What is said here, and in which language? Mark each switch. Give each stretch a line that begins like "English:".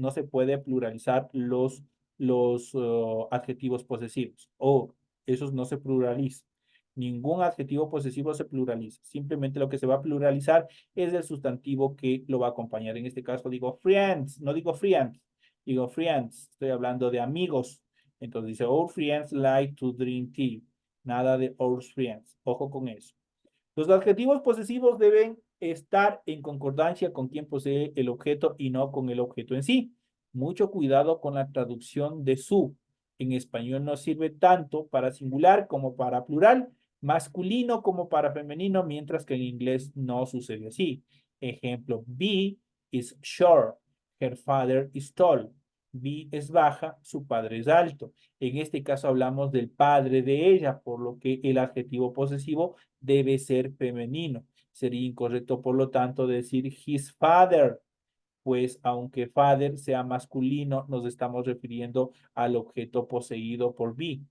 Spanish: No se puede pluralizar los adjetivos posesivos. Or, esos no se pluralizan. Ningún adjetivo posesivo se pluraliza. Simplemente lo que se va a pluralizar es el sustantivo que lo va a acompañar. En este caso digo friends, no digo friends, digo friends. Estoy hablando de amigos. Entonces dice,
English: our friends like to drink tea.
Spanish: Nada de
English: our friends.
Spanish: Ojo con eso. Los adjetivos posesivos deben estar en concordancia con quien posee el objeto y no con el objeto en sí. Mucho cuidado con la traducción de su. En español no sirve tanto para singular como para plural, masculino como para femenino, mientras que en inglés no sucede así. Ejemplo,
English: B is short, her father is tall.
Spanish: B es baja, su padre es alto. En este caso hablamos del padre de ella, por lo que el adjetivo posesivo debe ser femenino. Sería incorrecto, por lo tanto, decir
English: his father,
Spanish: pues aunque father sea masculino, nos estamos refiriendo al objeto poseído por be.